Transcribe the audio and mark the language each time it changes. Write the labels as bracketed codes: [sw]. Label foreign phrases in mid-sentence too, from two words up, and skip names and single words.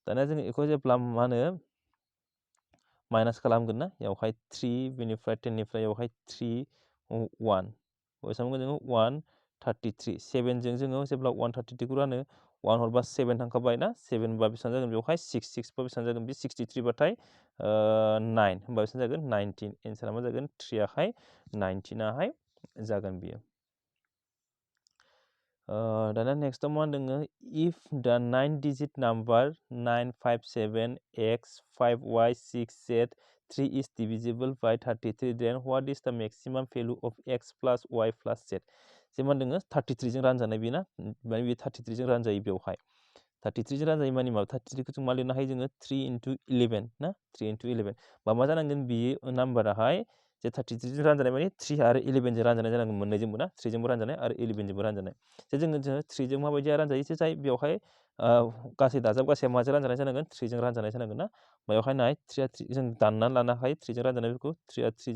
[brx] दानिया जोङो बेखौ जेब्ला मा होनो माइनास खालामगोन ना बेवहाय 3 बेनिफ्राय 10 निफ्राय बेवहाय 3 1 बेसेबां जोङो 133 7जों जोङो जेब्ला 133 खौ रानो 1 हरबा 7 थांखाबाय ना 7 बा बेसेबां जागोन बेवहाय 6 6 बा बेसेबां जागोन बे 63 बाथाय 9 होमबा बेसेबां जागोन 19 एन्सारा मा जागोन 3 आहाय 19 आहाय जागोन बियो दाना नेक्स्टआव मा होनदों [en] if the 9-digit number 957x5y6z 3 is divisible by 33 then what is the maximum value of x plus y plus z [brx] जे मा होनदों 33 जों रानजानाय बेना माने बे 33 जों रानजायो बेवहाय 33 जों रानजायो माने माबा 33 खौ जों मा लिरनो हायो जोङो 3 into 11 ना 3 into 11 मा जानांगोन बियो नाम्बाराहाय जे 33 जों रानजानाय माने 3 आरो 11 जों रानजानाय जानांगोन मोननैजोंबो ना 3 जोंबो रानजानाय आरो 11 जोंबो रानजानाय जे जोङो 3 जों माबायदि रानजायो जे जाय बेवहाय गासै दाजाब गासैया माजों रानजानाय जानांगोन 3 जों रानजानाय जानांगोन ना बेवहाय नाय 3 आ 3 जों दाननानै लानो हायो 3 जों रानजानायफोरखौ 3 आ 3